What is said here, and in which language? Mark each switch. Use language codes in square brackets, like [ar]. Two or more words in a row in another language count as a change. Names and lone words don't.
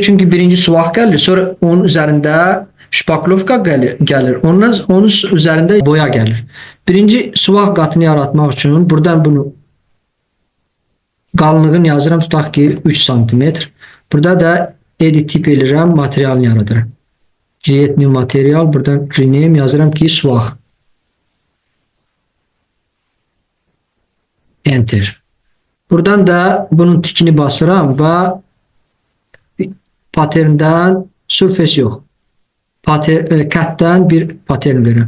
[az] Çünki birinci suaq gəlir, sonra onun üzərində şpaklovka gəlir. Onun üzərində boya gəlir. Birinci suaq qatını yaratmaq üçün buradan bunu qalınlığını yazıram, tutaq ki 3 cm. Burada da edit tip edirəm, materialını yaradıram. [en] Create new material, [az] buradan rename yazıram ki suaq. Enter. Buradan da bunun tikini basıram və patterndən surface yox. Cut'dan bir pattern verirəm.